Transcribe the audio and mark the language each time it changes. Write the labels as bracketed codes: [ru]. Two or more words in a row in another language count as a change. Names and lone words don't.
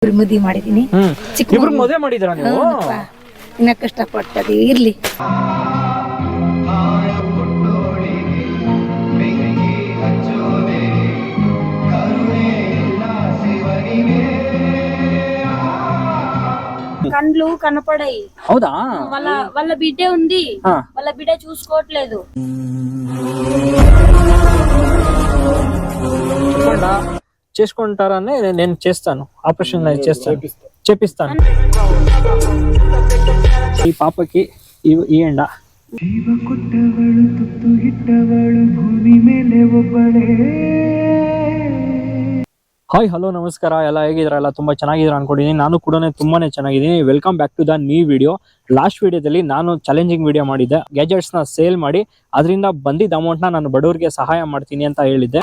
[kn] ಇಬ್ರು ಮದ್ವಿ ಮಾಡಿದೀನಿ. ಇಬ್ರು ಮದುವೆ ಮಾಡಿದಿರಾ ನೀವು? ಇನ್ನ ಕಷ್ಟಪಡ್ತದೀವಿ. ಇರ್ಲಿ. [te] కండ్లు కనపడాయి. హౌదా? వాళ్ళ బిడ్డే ఉంది. వాళ్ళ బిడ్డ చూసుకోవట్లేదు. చేసుకుంటారని నేను చేస్తాను, ఆపరేషన్ చేపిస్తాను. ఈ పాపకి ఈ ఎండ [en] hi hello [kn] ನಮಸ್ಕಾರ, ಎಲ್ಲ ಹೇಗಿದ್ರಲ್ಲ? ತುಂಬಾ ಚೆನ್ನಾಗಿದ್ರ ಅನ್ಕೊಂಡಿದ್ದೀನಿ. ನಾನು ಕೂಡ ತುಂಬಾನೇ ಚೆನ್ನಾಗಿದ್ದೀನಿ. [en] welcome back to the new video. last video [kn] ನಾನು [en] challenging video [kn] ಮಾಡಿದ್ದೆ. ಗ್ಯಾಜೆಟ್ಸ್ ನ ಸೇಲ್ ಮಾಡಿ ಅದರಿಂದ ಬಂದಿದ್ದ ಅಮೌಂಟ್ ನ ನಾನು ಬಡವರಿಗೆ ಸಹಾಯ ಮಾಡ್ತೀನಿ ಅಂತ ಹೇಳಿದ್ದೆ.